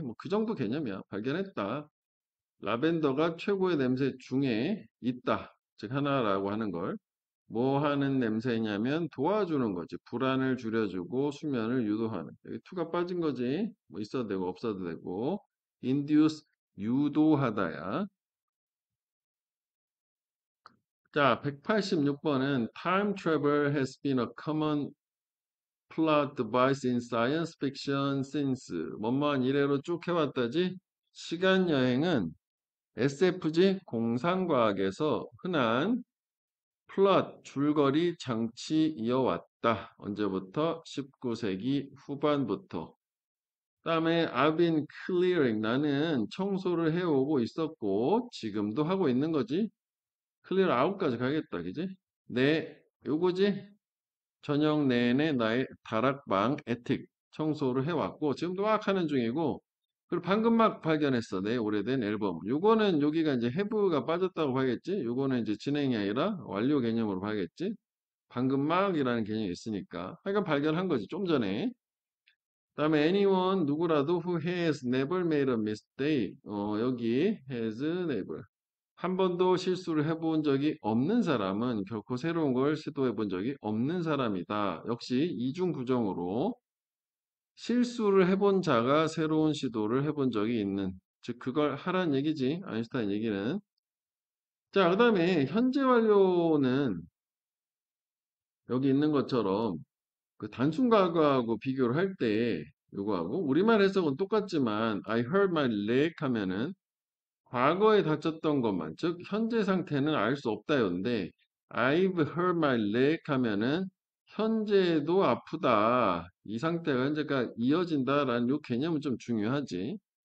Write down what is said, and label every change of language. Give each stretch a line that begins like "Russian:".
Korean: 뭐 그 정도 개념이야. 발견했다. 라벤더가 최고의 냄새 중에 있다. 즉 하나라고 하는 걸. 뭐 하는 냄새냐면 도와주는 거지. 불안을 줄여주고 수면을 유도하는. 여기 투가 빠진 거지. 뭐 있어도 되고 없어도 되고. induce 유도하다야.
English: 자, 186번은 time travel has been a common plot device in science fiction since
Korean: 뭐뭐한 이래로 쭉 해왔다지. 시간 여행은 SFG 공상과학에서 흔한 플롯 줄거리 장치 이어왔다. 언제부터? 19세기 후반부터. 다음에
English: I've been clearing
Korean: 나는 청소를 해오고 있었고 지금도 하고 있는 거지. clear out까지 가겠다. 그지? 네, 요거지. 저녁 내내 나의 다락방 애틱 청소를 해왔고 지금도 막 하는 중이고 그리고 방금 막 발견했어. 내 오래된 앨범. 요거는 여기가 이제 have가 빠졌다고 봐야겠지. 요거는 이제 진행이 아니라 완료 개념으로 봐야겠지. 방금 막이라는 개념이 있으니까. 하여간 발견한 거지, 좀 전에.
English: 다음에 anyone,
Korean: 누구라도
English: who has never made a mistake.
Korean: 여기
English: has never.
Korean: 한 번도 실수를 해본 적이 없는 사람은 결코 새로운 걸 시도해 본 적이 없는 사람이다. 역시 이중 부정으로 실수를 해본 자가 새로운 시도를 해본 적이 있는. 즉, 그걸 하란 얘기지. 아인슈타인 얘기는. 자, 그 다음에 현재 완료는 여기 있는 것처럼 그 단순 과거하고 비교를 할 때 요거하고 우리말 해석은 똑같지만
English: I hurt my leg
Korean: 하면은 과거에 다쳤던 것만 즉 현재 상태는 알 수 없다였는데
English: I've hurt my leg
Korean: 하면은 현재도 아프다 이 상태가 현재가 이어진다라는 요 개념은 좀 중요하지.